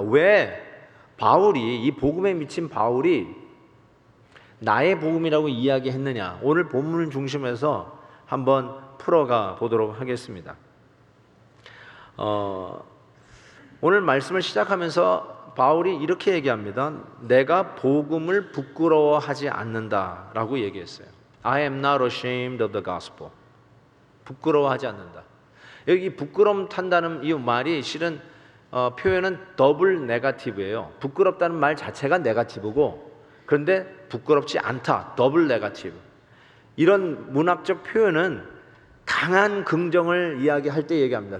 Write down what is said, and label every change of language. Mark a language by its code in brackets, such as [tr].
[ko] 왜 바울이, 이 복음에 미친 바울이 나의 복음이라고 이야기했느냐? 오늘 본문을 중심해서 한번 풀어가 보도록 하겠습니다. 오늘 말씀을 시작하면서 바울이 이렇게 얘기합니다. 내가 복음을 부끄러워하지 않는다라고 얘기했어요. [en] I am not ashamed of the gospel. [ko] 부끄러워하지 않는다. 여기 부끄럼 탄다는 이 말이 실은 표현은 더블 네거티브예요. 부끄럽다는 말 자체가 네거티브고, 그런데 부끄럽지 않다, 더블 네거티브. 이런 문학적 표현은 강한 긍정을 이야기할 때 얘기합니다.